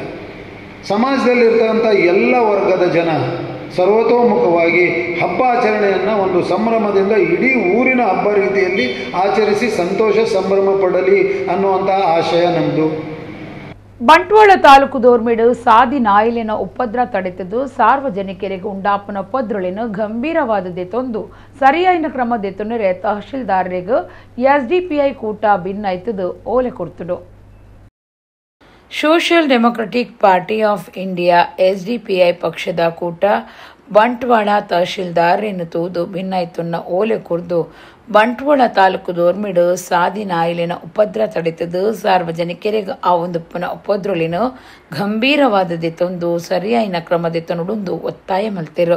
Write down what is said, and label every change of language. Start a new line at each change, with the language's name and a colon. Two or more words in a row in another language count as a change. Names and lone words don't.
Kannada: ಸಮಾಜದಲ್ಲಿರ್ತಕ್ಕಂಥ ಎಲ್ಲ ವರ್ಗದ ಜನ ಸರ್ವತೋಮುಖವಾಗಿ ಹಬ್ಬ ಆಚರಣೆಯನ್ನು ಒಂದು ಸಂಭ್ರಮದಿಂದ ಇಡೀ ಊರಿನ ಹಬ್ಬ ರೀತಿಯಲ್ಲಿ ಆಚರಿಸಿ ಸಂತೋಷ ಸಂಭ್ರಮ ಪಡಲಿ ಅನ್ನುವಂಥ ಆಶಯ ನಮ್ಮದು.
Tulu: ಬಂಟ್ವಾಳ ತಾಲೂಕು ದೋರ್ಮಿಡು ಸಾದಿ ನಾಯಿಲಿನ ಉಪದ್ರ ತಡೆತದ್ದು ಸಾರ್ವಜನಿಕರಿಗೆ ಉಂಡಾಪನ ಉಪದ್ರಳಿನ ಗಂಭೀರವಾದದೆ ತೊಂದು ಸರಿಯಾಯಿನ ಕ್ರಮದೆತ್ತುನರೆ ತಹಶೀಲ್ದಾರರಿಗೆ ಎಸ್ಡಿಪಿಐ ಕೂಟ ಭಿನ್ನೈತದು ಓಲೆ ಕೊಡ್ತುಡು. ಸೋಷಿಯಲ್ ಡೆಮೊಕ್ರೆಟಿಕ್ ಪಾರ್ಟಿ ಆಫ್ ಇಂಡಿಯಾ ಎಸ್ಡಿಪಿಐ ಪಕ್ಷದ ಕೂಟ ಬಂಟ್ವಾಳ ತಹಶೀಲ್ದಾರನ್ನು ತೂದು ಭಿನ್ನೈತುನ್ನ ಓಲೆ ಕುರ್ದು ಬಂಟ್ವಾಳ ತಾಲೂಕು ದೋರ್ಮಿಡು ಸಾದಿ ನಾಯಿಲಿನ ಉಪದ್ರ ತಡೆತದು ಸಾರ್ವಜನಿಕರಿಗೆ ಆ ಒಂದುಪ್ಪನ ಉಪದ್ರಳಿನ ಗಂಭೀರವಾದದೆ ತೊಂದು ಸರಿಯಾಯಿನ ಕ್ರಮದೆತ್ತ ನುಡುಂದು ಒತ್ತಾಯ ಮಲ್ತಿರು.